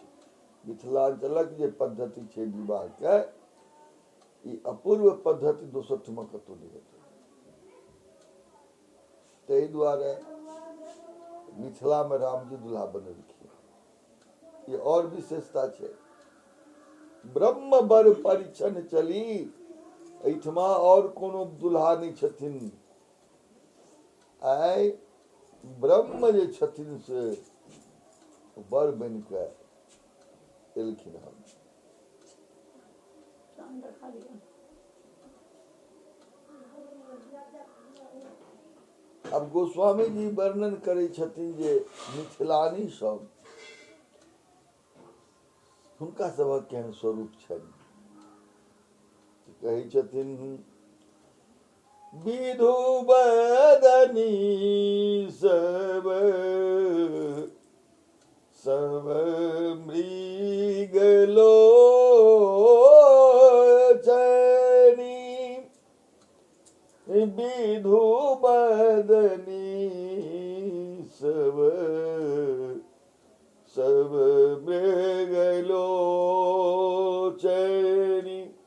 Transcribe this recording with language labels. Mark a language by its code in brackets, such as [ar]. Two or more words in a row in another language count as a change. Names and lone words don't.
[mai] मिथिलांचलक जे पद्धति छै विवाह के ई अपूर्व पद्धति दोसर ठमा कतौ नहि हेतै। ताहि दुआरे मिथिला में रामजी दुल्हा बनेलखिन। ये और विशेषता छै। ब्रह्म बर परिछन चली एहिठमा और कोनो दुल्हा नहीं छथिन। आइ ब्रह्म जे छथिन से बर बन के एलखिन हन। अब गोस्वामी जी वर्णन करे छथिन जे मिथिलानी सब हुनका सबक केहन स्वरूप छनि। कहै छथिन [awa] विधु बदनी सब सब मृग लोचनी विधु बदनी सब सब मृग लोचनी